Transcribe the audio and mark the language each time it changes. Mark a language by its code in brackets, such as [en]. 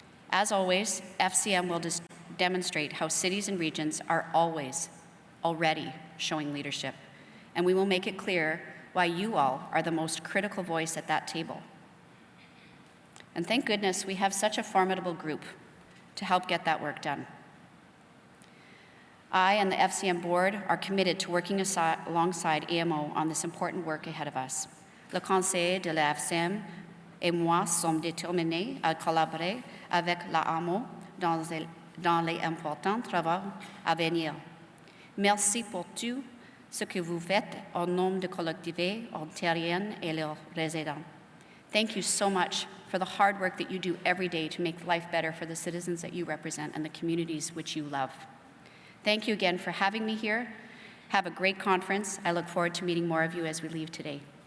[en] As always, FCM will demonstrate how cities and regions are already showing leadership, and we will make it clear why you all are the most critical voice at that table. And thank goodness we have such a formidable group to help get that work done. I and the FCM board are committed to working alongside AMO on this important work ahead of us. [fr] Le Conseil de la FCM et moi sommes déterminés à collaborer avec la AMO dans les importants travaux à venir. Merci pour tout ce que vous faites au nom de collectivités ontariennes et leurs résidents. [en] Thank you so much for the hard work that you do every day to make life better for the citizens that you represent and the communities which you love. Thank you again for having me here. Have a great conference. I look forward to meeting more of you as we leave today.